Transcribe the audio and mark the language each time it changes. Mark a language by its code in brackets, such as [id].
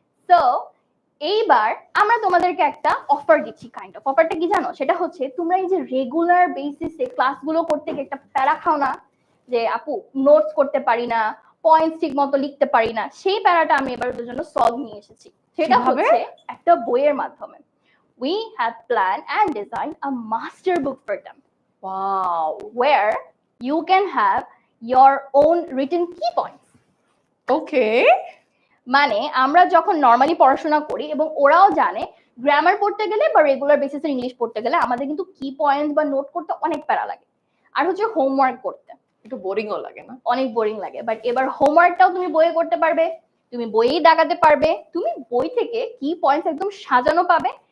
[bn] So এইবার আমরা তোমাদেরকে একটা অফার দিচ্ছি। কাইন্ড অফ অফারটা কি জানো? সেটা হচ্ছে তোমরা এই যে রেগুলার বেসিসে ক্লাসগুলো করতে গিয়ে একটা প্যারা খাও না, যে আপু নোটস করতে পারি না, পয়েন্টস ঠিক মতো লিখতে পারি না, সেই প্যারাটা আমি এবার ওদের জন্য সলভ নিয়ে এসেছি। সেটা হচ্ছে একটা বইয়ের মাধ্যমে। [en] We have planned and designed a master book for them. Wow. Where you can have your own written key points. Okay. [bn] মানে আমরা যখন নরমালি পড়াশোনা করি এবং ওরাও জানে গ্রামার পড়তে গেলে বা রেগুলার বেসিসে ইংলিশ পড়তে গেলে আমাদের কিন্তু কি পয়েন্টস বা নোট করতে অনেক প্যারা লাগে। আর হচ্ছে হোমওয়ার্ক করতে একটু বোরিংও লাগে না? অনেক বোরিং লাগে, বাট এবার হোমওয়ার্কটাও তুমি বইয়ে করতে পারবে, তুমি বইয়েই দাগাতে পারবে, তুমি বই থেকে কি পয়েন্টস একদম সাজানো পাবে।